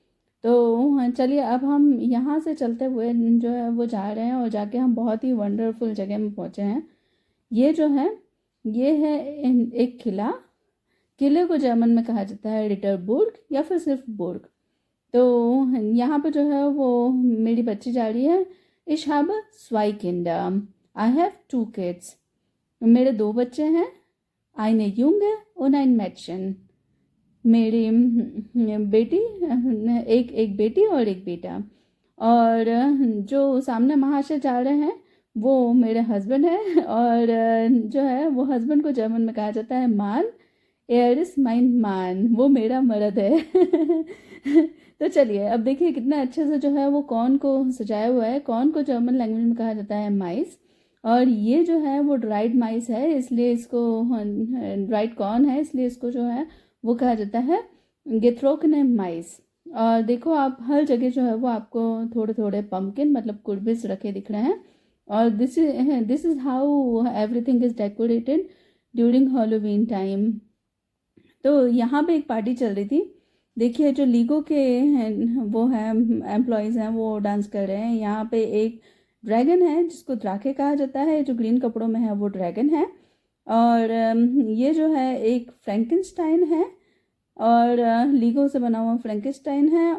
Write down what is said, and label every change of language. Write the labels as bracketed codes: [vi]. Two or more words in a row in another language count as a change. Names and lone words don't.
[hi] तो हाँ, चलिए अब हम यहाँ से चलते हुए जो है वो जा रहे हैं, और जाके हम बहुत ही वंडरफुल जगह में पहुँचे हैं। ये जो है ये है एक किला। किले को जर्मन में कहा जाता है रिटरबुर्ग या फिर सिर्फ बुर्ग। तो यहाँ पे जो है वो मेरी बच्ची जा रही है। [de] Ich habe zwei Kinder. [en] I have two kids. [hi] मेरे दो बच्चे हैं, [de] eine Junge und ein Mädchen। [hi] मेरी बेटी, एक एक बेटी और एक बेटा। और जो सामने महाशय जा रहे हैं वो मेरे हस्बैंड है। और जो है वो हस्बैंड को जर्मन में कहा जाता है मान। [de] Er ist mein Mann, [hi] वो मेरा मर्द है। तो चलिए अब देखिए कितना अच्छे से जो है वो कॉर्न को सजाया हुआ है। कॉर्न को [en] German language [hi] में कहा जाता है माइस। और ये जो है वो ड्राइड माइस है, इसलिए इसको [en] dried corn [hi] है, इसलिए इसको जो है वो कहा जाता है [de] getrocknete Mais. [hi] और देखो आप हर जगह जो है वो आपको थोड़े थोड़े पम्पकिन मतलब कुर्बिस रखे दिख रहे हैं। [en] और this is how everything is decorated during Halloween time. [hi] तो यहाँ पे एक पार्टी चल रही थी। देखिए जो लीगो के वो हैं एम्प्लॉयज़ हैं वो डांस कर रहे हैं। यहाँ पे एक ड्रैगन है जिसको द्राके कहा जाता है, जो ग्रीन कपड़ों में है वो ड्रैगन है। और ये जो है एक फ्रैंकेनस्टाइन है, और लीगो से बना हुआ फ्रैंकेनस्टाइन है।